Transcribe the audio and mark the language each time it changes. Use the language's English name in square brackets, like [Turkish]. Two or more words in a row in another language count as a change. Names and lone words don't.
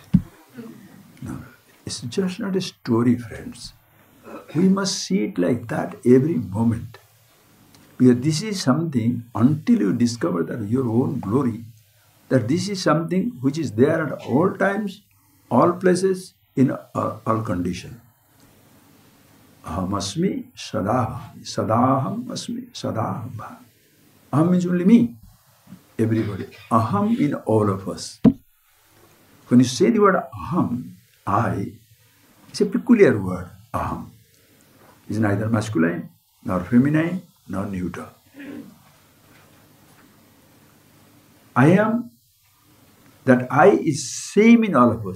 [English] No, it's just not a story, friends. We must see it like that every moment. Because this is something, until you discover that your own glory, that this is something which is there at all times, all places, in all conditions. [Sanskrit] Aham asmi sadaham. Sadaham asmi sadaham. [English] Aham means only me, everybody. Aham in all of us. When you say the word aham, I, it's a peculiar word, aham. It's neither masculine, nor feminine, nor neuter. I am, that I is same in all of us.